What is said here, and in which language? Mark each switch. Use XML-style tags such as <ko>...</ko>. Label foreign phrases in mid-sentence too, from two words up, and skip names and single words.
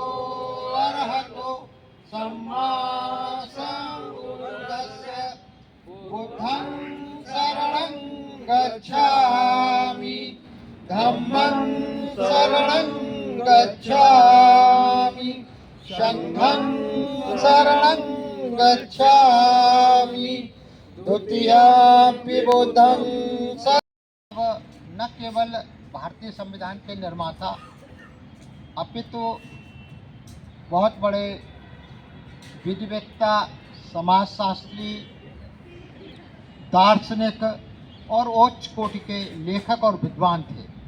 <pi>अरहतो सम्मा सम्बुद्धस्स, बुद्धं शरणं गच्छामि, धम्मं शरणं गच्छामि, संघं शरणं गच्छामि, द्वितीयमपि बुद्धं शरणं।</pi> <hi>न केवल भारतीय संविधान के निर्माता अपितु बहुत बड़े विधिवेत्ता, समाजशास्त्री, दार्शनिक और उच्च कोटि के लेखक और विद्वान थे।</hi>